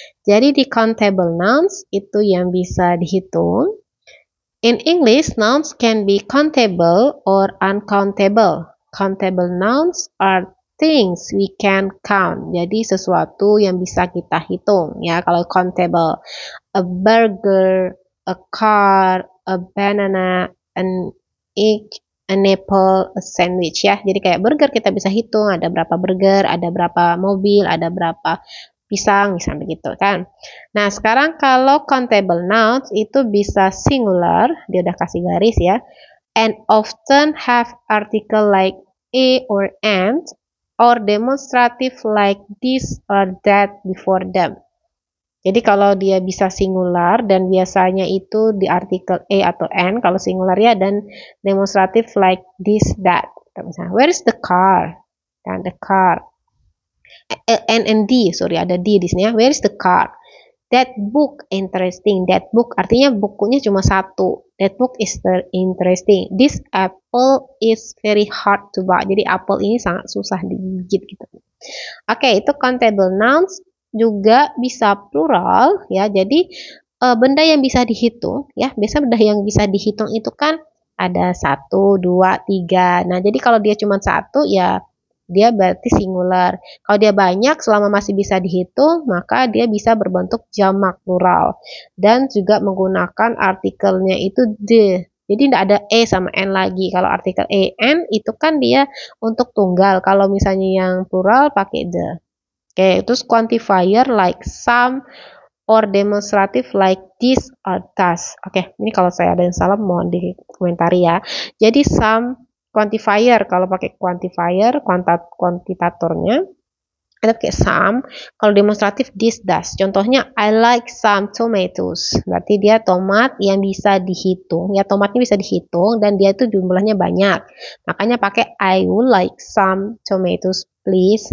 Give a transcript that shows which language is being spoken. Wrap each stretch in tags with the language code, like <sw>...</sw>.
<id>Jadi di countable nouns itu yang bisa dihitung.</id> <en>In English, nouns can be countable or uncountable. Countable nouns are things we can count.</en> <id>Jadi sesuatu yang bisa kita hitung ya.</id> <en>Kalau countable, a burger, a car, a banana, an egg, an apple, a sandwich ya.</en> <id>Jadi kayak burger kita bisa hitung ada berapa burger, ada berapa mobil, ada berapa pisang, misalnya begitu kan. Nah, sekarang kalau countable nouns itu bisa singular, dia udah kasih garis ya,</id> <en>and often have article like a or and, or demonstrative like this or that before them.</en> <id>Jadi kalau dia bisa singular dan biasanya itu di artikel a atau n kalau singular ya, dan demonstratif</id> <en>like this that. Misalnya, where is the car? Dan the car. And D, sorry</en> <id>ada D di sini ya.</id> <en>Where is the car? That book interesting. That book</en> <id>artinya bukunya cuma satu.</id> <en>That book is interesting. This apple is very hard to buy.</en> <id>Jadi apple ini sangat susah digigit gitu. Oke, itu countable nouns. Juga bisa plural ya, jadi benda yang bisa dihitung ya, biasa benda yang bisa dihitung itu kan ada 1, 2, 3. Nah jadi kalau dia cuma satu ya dia berarti singular. Kalau dia banyak selama masih bisa dihitung maka dia bisa berbentuk jamak plural dan juga menggunakan artikelnya itu the. Jadi tidak ada e sama n lagi. Kalau artikel e, n itu kan dia untuk tunggal. Kalau misalnya yang plural pakai the. Oke, terus</id> <en>quantifier like some or demonstrative like this or that.</en> <id>Oke, ini kalau saya ada yang salah mohon di komentari ya. Jadi some quantifier, kalau pakai quantifier, kuantitatornya ada pakai some. Kalau demonstratif this, that.</id> <en>Contohnya I like some tomatoes.</en> <id>Berarti dia tomat yang bisa dihitung. Ya tomatnya bisa dihitung dan dia itu jumlahnya banyak. Makanya pakai</id> <en>I would like some tomatoes please.</en>